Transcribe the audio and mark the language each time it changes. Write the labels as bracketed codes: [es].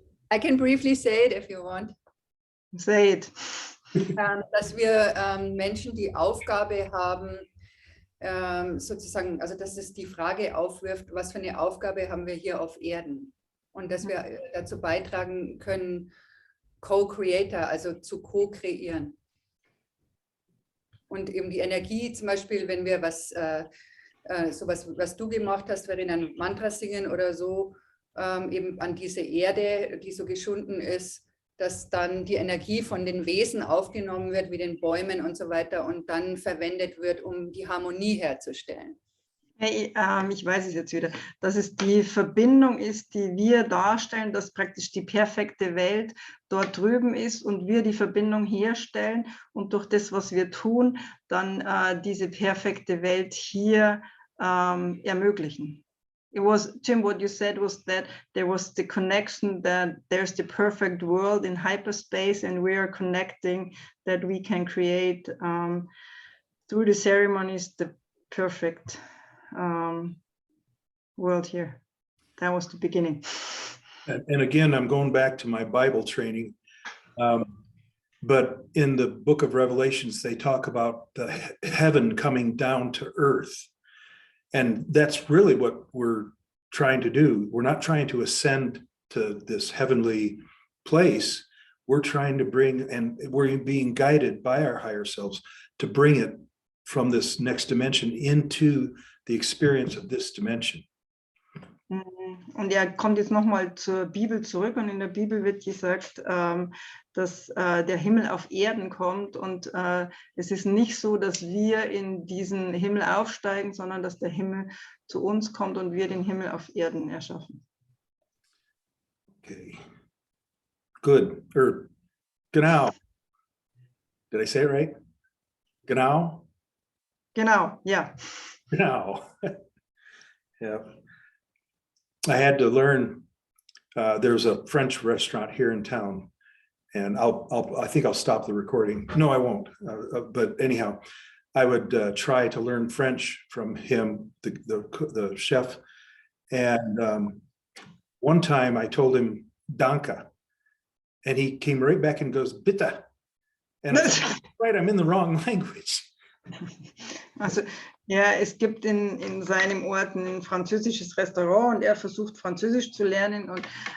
[en] I can briefly say it if you want. Say it. [de] Dass wir Menschen die Aufgabe haben, sozusagen, also dass es die Frage aufwirft, was für eine Aufgabe haben wir hier auf Erden? Und dass wir dazu beitragen können, Co-Creator, also zu co-kreieren. Und eben die Energie, zum Beispiel, wenn wir sowas, was du gemacht hast, während ein Mantra singen oder so, eben an diese Erde, die so geschunden ist, dass dann die Energie von den Wesen aufgenommen wird, wie den Bäumen und so weiter, und dann verwendet wird, um die Harmonie herzustellen. Hey, ich weiß es jetzt wieder, dass es die Verbindung ist, die wir darstellen, dass praktisch die perfekte Welt dort drüben ist und wir die Verbindung herstellen und durch das, was wir tun, dann diese perfekte Welt hier ermöglichen. [en] It was, Jim, what you said was that there was the connection that there's the perfect world in hyperspace and we are connecting that we can create through the ceremonies the perfect world here. That was the beginning. And again, I'm going back to my Bible training. But in the book of Revelations, they talk about the heaven coming down to earth. And that's really what we're trying to do. We're not trying to ascend to this heavenly place. We're trying to bring, and we're being guided by our higher selves to bring it from this next dimension into the experience of this dimension. [de] Und er kommt jetzt nochmal zur Bibel zurück und in der Bibel wird gesagt, dass der Himmel auf Erden kommt und es ist nicht so, dass wir in diesen Himmel aufsteigen, sondern dass der Himmel zu uns kommt und wir den Himmel auf Erden erschaffen. [en] Okay, good. Or genau. Did I say it right? Genau? [de] Genau, ja. Genau. Yeah. [en] I had to learn, there's a French restaurant here in town, and I think I'll stop the recording. No, I won't. But anyhow, I would try to learn French from him, the chef. And one time I told him Danke, and he came right back and goes, Bitte. And I said, right, I'm in the wrong language. [de] Also ja, es gibt in seinem Ort ein französisches Restaurant und er versucht Französisch zu lernen und